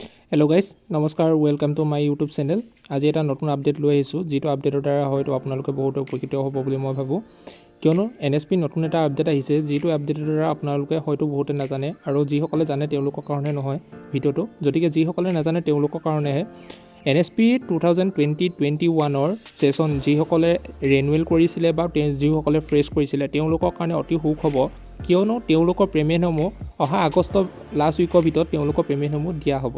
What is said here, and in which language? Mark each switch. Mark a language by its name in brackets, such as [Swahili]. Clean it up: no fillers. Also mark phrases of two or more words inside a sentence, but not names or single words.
[English] hello guys नमस्कार welcome to my YouTube channel. [Assamese] आज এটা নতুন আপডেট লৈ আহিছো যেটো আপডেটৰ দ্বাৰা হয়তো আপোনালোকে বহুত উপকৃত হ'ব বুলি মই ভাবো কিয়নো এনএসপি নতুন এটা আপডেট আহিছে যেটো আপডেটৰ দ্বাৰা আপোনালোকে হয়তো বহুতে নাজানে আৰু যিসকলে জানে তেওঁলোকৰ কাৰণে নহয় ভিডিওটো যদিকে যিসকলে নাজানে তেওঁলোকৰ কাৰণেহে এনএসপি 2020-21 ৰ সেশন যিসকলে ৰিনিউৱেল কৰিছিলে বা যিসকলে ফ্ৰেছ কৰিছিলে তেওঁলোকৰ কাৰণে অতি সুখ হ'ব কিয়নো তেওঁলোকৰ পেমেণ্টসমূহ অহা [English] August last week [Assamese] ভিতৰত তেওঁলোকৰ পেমেণ্টসমূহ দিয়া হ'ব।